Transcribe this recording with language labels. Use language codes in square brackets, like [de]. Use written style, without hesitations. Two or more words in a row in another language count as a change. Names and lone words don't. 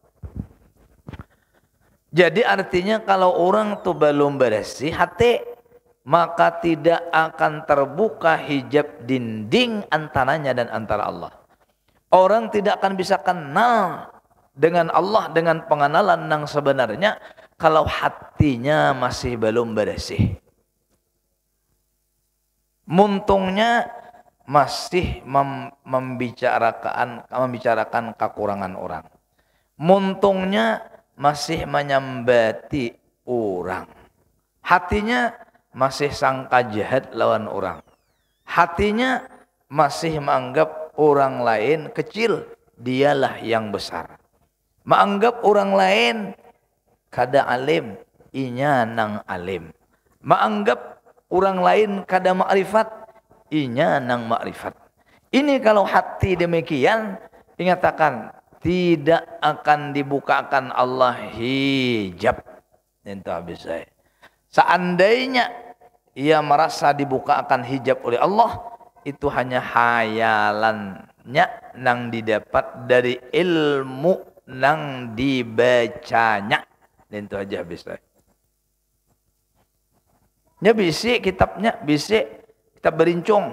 [id] Jadi artinya kalau orang tuh belum bersih hati, maka tidak akan terbuka hijab dinding antaranya dan antara Allah. Orang tidak akan bisa kenal dengan Allah dengan pengenalan yang sebenarnya kalau hatinya masih belum bersih. [bjn] Muntungnya masih membicarakan kekurangan orang. Muntungnya masih menyambati orang. Hatinya masih sangka jahat lawan orang. [id] Hatinya masih menganggap orang lain kecil, dialah yang besar. [bjn] Menganggap orang lain kada alim, inya nang alim. Menganggap orang lain kada makrifat, inya nang makrifat. [id] Ini kalau hati demikian, ingatakan tidak akan dibukakan Allah hijab. Itu habis saya. Seandainya ia merasa dibukakan hijab oleh Allah, [bjn] itu hanya hayalannya nang didapat dari ilmu nang dibacanya. Itu aja habis saya. Nya bisi kitabnya, bisi kitab berincung.